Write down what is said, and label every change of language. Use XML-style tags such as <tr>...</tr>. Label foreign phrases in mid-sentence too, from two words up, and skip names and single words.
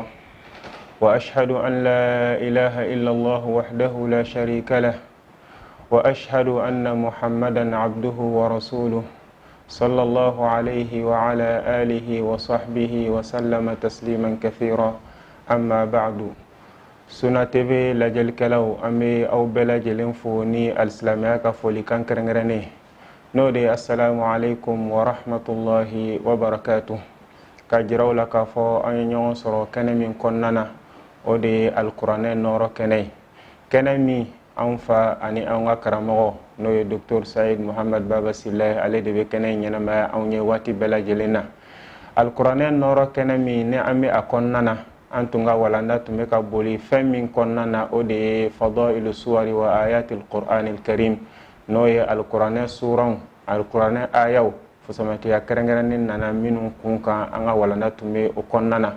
<ar>وأشهد أن لا إله إلا الله وحده لا شريك له. وأشهد أن محمدا عبده ورسوله صلى الله عليه وعلى آله وصحبه وسلم تسليما كثيرا. أما بعد.</ar> <bm>Suna TV lajɛlikɛlaw an bɛ aw bɛɛ lajɛlen fo ni alisilamiya ka folikan kɛrɛnkɛrɛnnen n'o de ye</bm> <ar>السلام عليكم ورحمة الله وبركاته.</ar> <bm>Ka jiraw la k'a fɔ an ye ɲɔgɔn sɔrɔ kɛnɛ min kɔnɔna na o de ye alikuranɛ nɔrɔ kɛnɛ ye. Kɛnɛ min an fa ani an ka karamɔgɔ n'o ye Dr Saïd Mohamed Baba Silaye ale de bɛ kɛnɛ in ɲɛnamaya anw ye waati bɛɛ lajɛlen na. Alikuranɛ nɔrɔ kɛnɛ min ni an bɛ a kɔnɔna na an tun ka walanda tun bɛ ka boli fɛn min kɔnɔna na o de ye</bm> <ar>فضائل سور وآيات القرآن الكريم</ar> <bm>n'o ye alikuranɛ suranw alikuranɛ ayaw fusamatiya kɛrɛnkɛrɛnnen nana minnu kun kan an ka walanda tun bɛ o kɔnɔna na.</bm>